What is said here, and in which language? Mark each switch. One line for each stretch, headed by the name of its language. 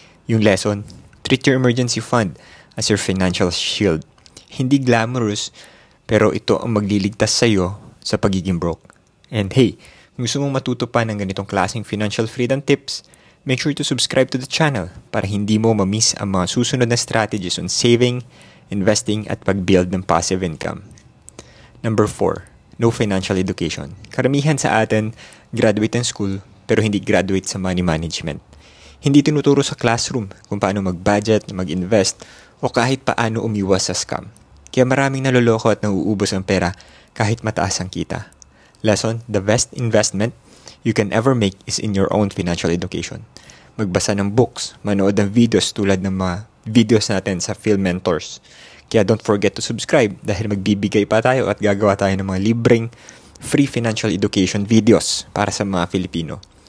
English: Yung lesson, treat your emergency fund as your financial shield.
Filipino: Hindi glamorous, pero ito ang magliligtas sa'yo sa pagiging broke.
English: And hey,
Filipino: kung gusto mong matuto pa ng ganitong klaseng
English: financial freedom tips, make sure to subscribe to the channel
Filipino: para hindi mo ma-miss ang mga susunod na
English: strategies on saving, investing
Filipino: at pag-build ng
English: passive income. Number 4. No financial education.
Filipino: Karamihan sa atin, graduate ng school, pero hindi graduate sa money management. Hindi tinuturo sa classroom kung paano mag-budget, mag-invest, o kahit paano umiwas sa scam. Kaya maraming naloloko at nauubos ang pera kahit mataas ang kita.
English: Lesson, the best investment you can ever make is in your own financial education.
Filipino: Magbasa ng books, manood ng videos tulad ng mga videos natin sa Phil Mentors. Kaya
English: don't forget to subscribe
Filipino: dahil magbibigay pa tayo at gagawa tayo ng mga libreng
English: free financial education videos
Filipino: para sa mga Filipino.